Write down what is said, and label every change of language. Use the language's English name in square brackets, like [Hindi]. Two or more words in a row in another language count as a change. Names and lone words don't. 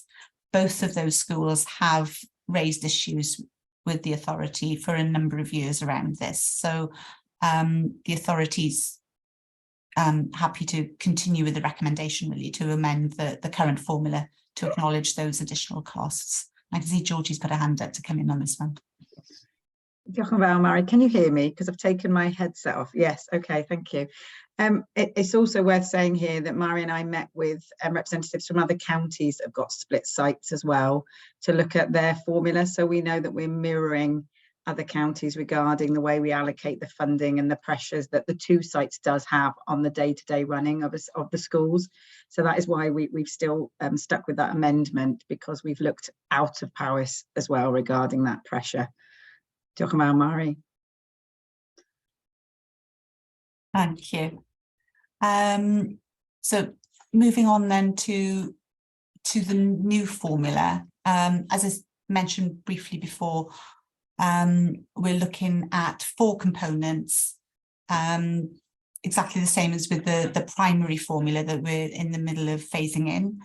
[English] Both of those schools have raised issues with the authority for a number of years around this. So the authorities happy to continue with the recommendation really to amend the current formula to acknowledge those additional costs. I can see Georgie's put a hand up to come in on this one. [Welsh] Diolch yn fawr, [English] Mary. Can you hear me? Because I've taken my headset off. Yes, okay, thank you. It's also worth saying here that Mary and I met with representatives from other counties that have got split sites as well to look at their formula. So we know that we're mirroring other counties regarding the way we allocate the funding and the pressures that the two sites does have on the day-to-day running of the schools. So that is why we've still stuck with that amendment, because we've looked out of Powys as well regarding that pressure. [Welsh] Diolch yn fawr, Mary. [English] Thank you. So moving on then to the new formula, as I mentioned briefly before, we're looking at 4 components, exactly the same as with the primary formula that we're in the middle of phasing in.